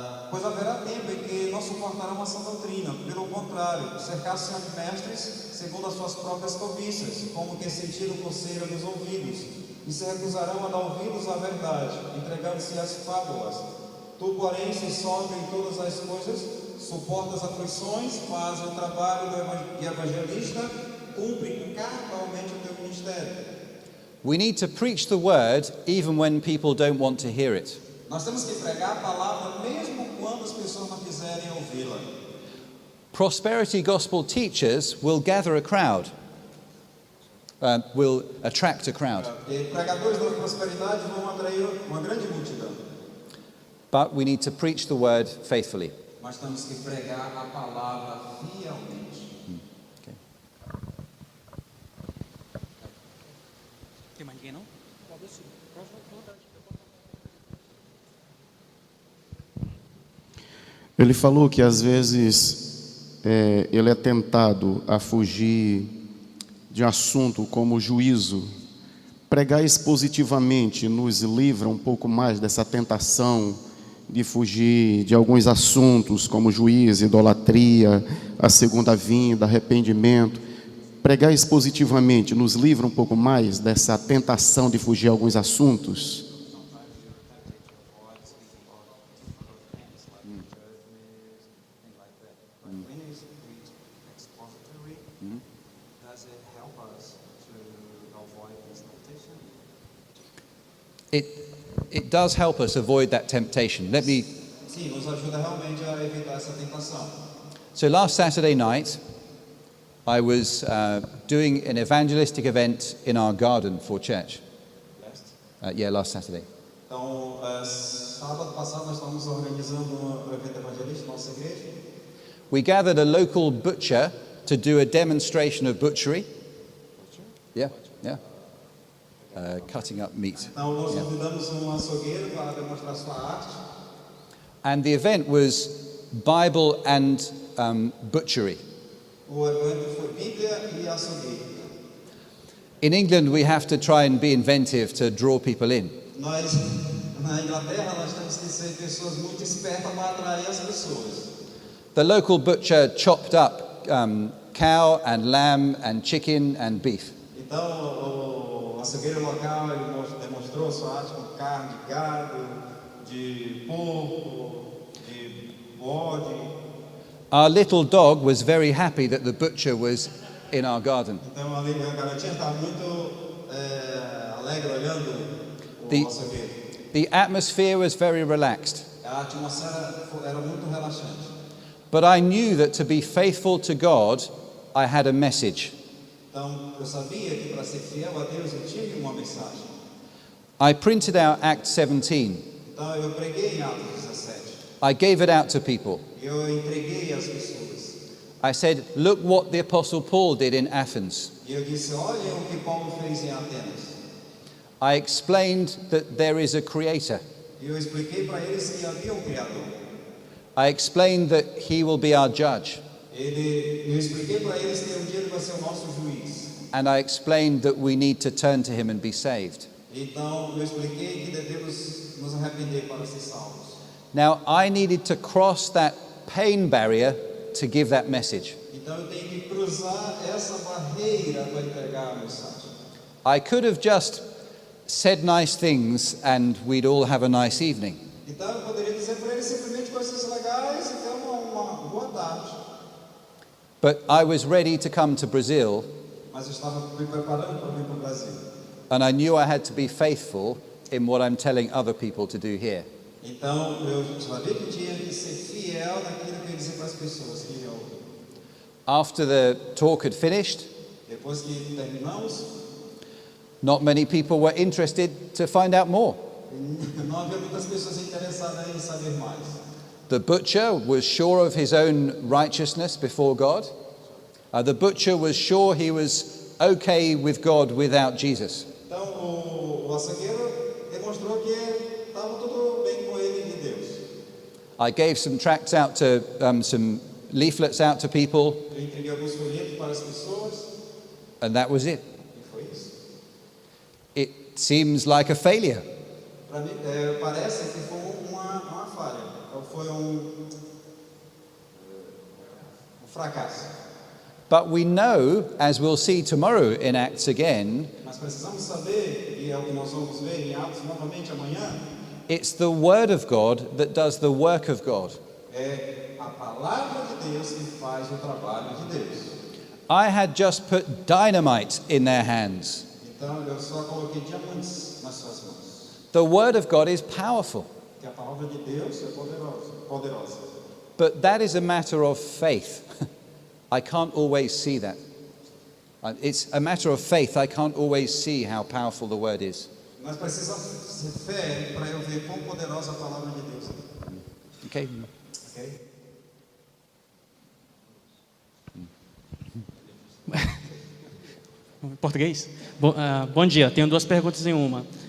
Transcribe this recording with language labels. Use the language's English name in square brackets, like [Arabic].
[Portuguese] Pois haverá tempo em que não suportarão a sã doutrina, pelo contrário, cercar-se-ão de mestres segundo as suas próprias cobiças, como que sentiram coceira nos ouvidos, e se recusarão a dar ouvidos à verdade, entregando-se às fábulas. Tu, porém, se sóbrio em todas as coisas, suporta as aflições, faz o trabalho de evangelista, cumpre cabalmente o teu ministério. [English] We need to preach the word even when people don't want to hear it. [Portuguese] Nós temos que pregar a palavra mesmo quando as pessoas não quiserem ouvi-la. [English] Prosperity gospel teachers will gather a crowd, will attract a crowd. [Portuguese] E pregadores da prosperidade vão atrair uma grande multidão. [English] But we need to preach the word faithfully. [Portuguese] Mas temos que pregar a palavra fielmente. [English] Okay. [Portuguese] Tem mais ninguém, não? Ele falou que às vezes ele é tentado a fugir de assunto como o juízo. Pregar expositivamente nos livra um pouco mais dessa tentação de fugir de alguns assuntos como juízo, idolatria, a segunda vinda, arrependimento. Pregar expositivamente nos livra um pouco mais dessa tentação de fugir de alguns assuntos. [English] It does help us avoid that temptation. Let me. [Portuguese] Sim, nos ajuda realmente a evitar essa tentação. [English] So last Saturday night, I was doing an evangelistic event in our garden for church. Last Saturday. [Portuguese] Então, sábado passado nós estávamos organizando um evento evangelístico na nossa igreja. [English] We gathered a local butcher to do a demonstration of butchery. Yeah. Cutting up meat. [Portuguese] Então, nós convidamos um açougueiro para demonstrar sua arte. [English] And the event was Bible and butchery. [Portuguese] O evento foi Bíblia e açougueiro. [English] In England, we have to try and be inventive to draw people in. [Portuguese] Nós, na Inglaterra, nós temos que ser pessoas muito espertas para atrair as pessoas. [English] The local butcher chopped up cow and lamb and chicken and beef. [Portuguese] Então, o açougueiro local ele demonstrou sua arte com carne de gado, de porco, de bode. [English] Our little dog was very happy that the butcher was in our garden. [Portuguese] Então, ali a garotinha estava muito alegre olhando o açougueiro. [English] The atmosphere was very relaxed. [Portuguese] A atmosfera era muito relaxante. [English] But I knew that to be faithful to God, I had a message. [Portuguese] Então, eu sabia que para ser fiel a Deus eu tinha uma mensagem. [English] I printed out Acts 17. [Portuguese] Então, eu preguei em Atos 17. [English] I gave it out to people. [Portuguese] Eu entreguei às pessoas. [English] I said, look what the Apostle Paul did in Athens. [Portuguese] E eu disse, olhem o que Paulo fez em Atenas. [English] I explained that there is a creator. [Portuguese] E eu expliquei para eles que havia um Criador. [English] I explained that he will be our judge. [Portuguese] Eu expliquei para eles que um dia ele vai ser o nosso juiz. [English] and I explained that we need to turn to him and be saved. [Portuguese] Então eu expliquei que devemos nos arrepender para ser salvos. [English] Now, I needed to cross that pain barrier to give that message. [Portuguese] Então eu tenho que cruzar essa barreira para entregar a mensagem. [English] I could have just said nice things and we'd all have a nice evening. [Portuguese] Então eu poderia dizer para ele simplesmente coisas legais e ter uma boa tarde. [English] But I was ready to come to Brazil, [Portuguese] Mas eu estava me preparando para vir para o Brasil. [English] and I knew I had to be faithful in what I'm telling other people to do here. [Portuguese] Então eu sabia que tinha que ser fiel naquilo que eu ia dizer para as pessoas que iam ouvir. [English] After the talk had finished, [Portuguese] Depois que terminamos, [English] not many people were interested to find out more. [Portuguese] não havia muitas pessoas interessadas em saber mais. [English] The butcher was sure of his own righteousness before God. The butcher was sure he was okay with God without Jesus. [Portuguese] Então o açougueiro demonstrou que estava tudo bem com ele e Deus. [English] I gave some tracts out to, some leaflets out to people, [Portuguese] Eu entreguei alguns folhetos para as pessoas [English] and that was it. [Portuguese] e foi isso. [English] It seems like a failure. [Portuguese] Para mim, parece que foi uma falha, ou foi um fracasso. [English] But we know, as we'll see tomorrow in Acts again, [Portuguese] Mas precisamos saber, e é o que nós vamos ver em Atos novamente amanhã, [English] it's the Word of God that does the work of God. [Portuguese] é a palavra de Deus que faz o trabalho de Deus. [English] I had just put dynamite in their hands. [Portuguese] Então eu só coloquei diamantes nas suas mãos. [English] The Word of God is powerful, [Portuguese] Que a palavra de Deus é poderosa. [English] but that is a matter of faith. I can't always see that. It's a matter of faith. I can't always see how powerful the Word is. [Portuguese] Nós precisamos de fé para eu ver quão poderosa a palavra de Deus é. [English] Okay? [Portuguese] Ok? Em português? Bom dia, tenho duas perguntas em uma.